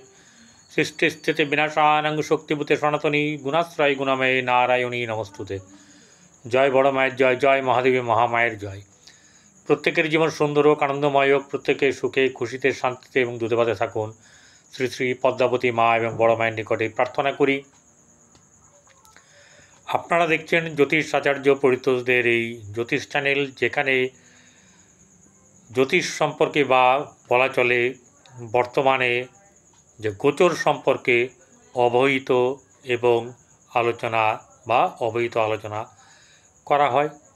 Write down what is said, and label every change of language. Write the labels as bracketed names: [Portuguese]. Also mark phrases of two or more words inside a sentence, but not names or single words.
[Sanskrit] सृष्टिस्थिति विनाशानं शक्तिभूते सनातनी गुणाश्रय गुणमये नारायणी नमोस्तुते। [Bangla] জয় বড় মায়ের জয়, জয় মহাদেবী মহামায়ের জয়। প্রত্যেকের জীবন সুন্দর হোক, আনন্দময় হোক, প্রত্যেকে সুখে খুশিতে শান্তিতে এবং দুধে থাকুন। শ্রী শ্রী পদ্মাবতী মা এবং বড় माয়ের নিকটে প্রার্থনা করি। আপনারা দেখছেন জ্যোতিষ আচার্য পরিতোষদের এই জ্যোতিষ চ্যানেল, যেখানে জ্যোতিষ সম্পর্কে বা বলা চলে বর্তমানে যে গোচর সম্পর্কে অবহিত এবং আলোচনা বা অবহিত আলোচনা করা হয়।